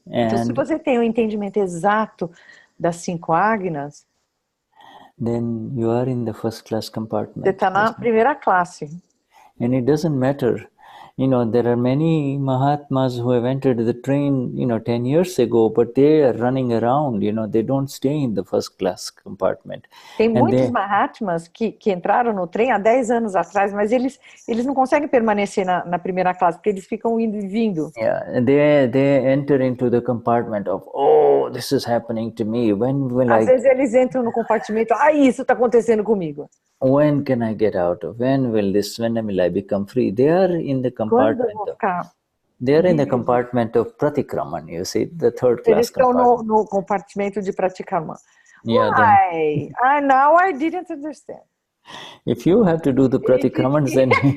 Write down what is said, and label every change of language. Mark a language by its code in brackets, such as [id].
[pt] então, se você tem um entendimento exato das 5 agnas, [en] then you are in the first class compartment. [pt] Você está na primeira classe. [en] And it doesn't matter You know, there are many Mahatmas who have entered the train, 10 years ago, but they are running around, they don't stay in the first class compartment. [pt] Tem muitos Mahatmas que entraram no trem há 10 anos atrás, mas eles não conseguem permanecer na primeira classe, porque eles ficam indo e vindo. [en] Yeah, they enter into the compartment of, oh, this is happening to me. When will [pt] Às vezes eles entram no compartimento, isso está acontecendo comigo. [en] When can I get out of? When will I become free? They are in the compartment. They are in the compartment of Pratikraman, you see, the third class [pt] Eles estão no compartimento de Pratikraman. [en] Yeah, Why? Now I didn't understand. If you have to do the Pratikramans, then...